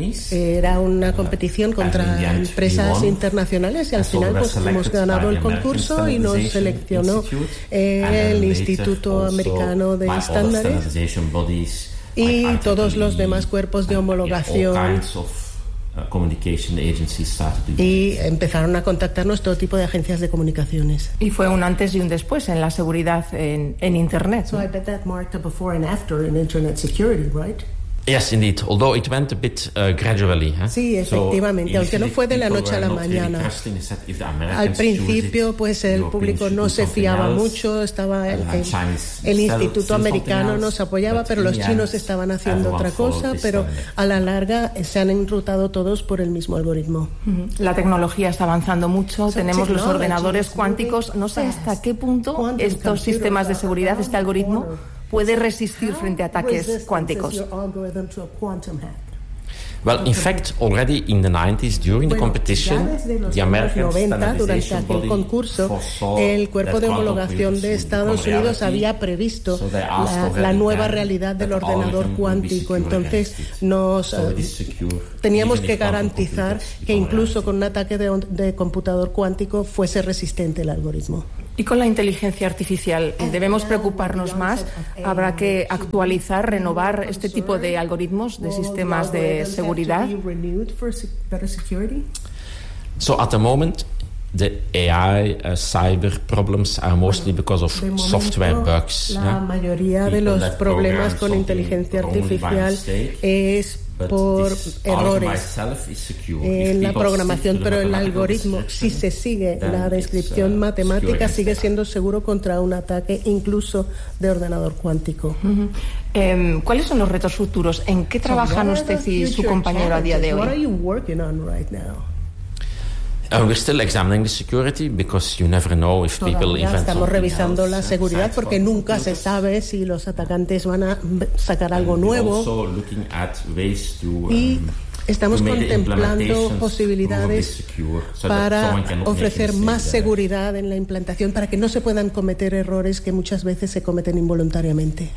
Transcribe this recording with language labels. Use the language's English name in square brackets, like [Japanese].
[Spanish] Era una competición contra empresas internacionales y al final pues hemos ganado el concurso y nos seleccionó el Instituto Americano de Estándares y todos los demás cuerpos de homologación. Y empezaron a contactarnos todo tipo de agencias de comunicaciones. Y fue un antes y un después en la seguridad en Internet. [English] So I bet that marked a before and after in Internet security, right? Yes, indeed. Although it went a bit gradually. Huh? [Spanish] Sí, efectivamente. Aunque no fue de la noche a la mañana. Al principio, pues el público no se fiaba mucho. Estaba el Instituto Americano nos apoyaba, pero los chinos estaban haciendo otra cosa. Pero a la larga se han enrutado todos por el mismo algoritmo. La tecnología está avanzando mucho. Tenemos los ordenadores cuánticos. No sé hasta qué punto estos sistemas de seguridad, este algoritmo, puede resistir frente a ataques cuánticos. [English] Well, in fact, already in the 90s, during the competition, the American standardization body, [Spanish] el cuerpo de homologación de Estados Unidos había previsto la nueva realidad del ordenador cuántico. Entonces, teníamos que garantizar que incluso con un ataque de computador cuántico fuese resistente el algoritmo. ¿Y con la inteligencia artificial debemos preocuparnos más? ¿Habrá que actualizar, renovar este tipo de algoritmos, de sistemas de seguridad? [English] So at the moment, the AI cyber problems are mostly because of software bugs. [Spanish] La mayoría de los problemas con inteligencia artificial es por errores en la programación, pero el algoritmo, si se sigue la descripción matemática, sigue siendo seguro contra un ataque incluso de ordenador cuántico. ¿Cuáles son los retos futuros? ¿En qué trabajan usted y su compañero a día de hoy? [English] We're still examining the security because you never know if people invent something. [Spanish] Estamos revisando la seguridad porque nunca se sabe si los atacantes van a sacar algo nuevo. [English] Also looking at ways to [Spanish] Estamos contemplando posibilidades para ofrecer más seguridad en la implantación, para que no se puedan cometer errores que muchas veces se cometen involuntariamente.